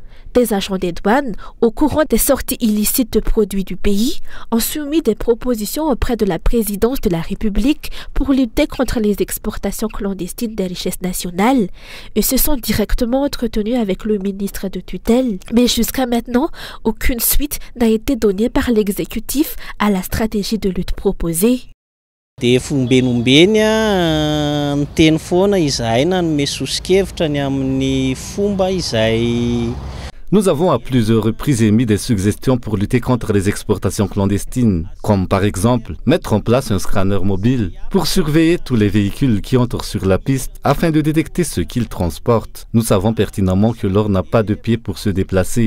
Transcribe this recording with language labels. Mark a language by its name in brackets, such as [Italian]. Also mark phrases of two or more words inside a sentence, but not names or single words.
[French] Des agents des douanes, au courant des sorties illicites de produits du pays, ont soumis des propositions auprès de la présidence de la République pour lutter contre les exportations clandestines des richesses nationales et se sont directement entretenus avec le ministre de tutelle. Mais jusqu'à maintenant, aucune suite n'a été donnée par l'exécutif à la stratégie de lutte proposée. [Malagasy] Dia fombenombeny ny teny foana izahay nanome sosokevitra ny amin'ny fomba izay. [French] Nous avons à plusieurs reprises émis des suggestions pour lutter contre les exportations clandestines, comme par exemple mettre en place un scanner mobile pour surveiller tous les véhicules qui entrent sur la piste afin de détecter ce qu'ils transportent. Nous savons pertinemment que l'or n'a pas de pied pour se déplacer.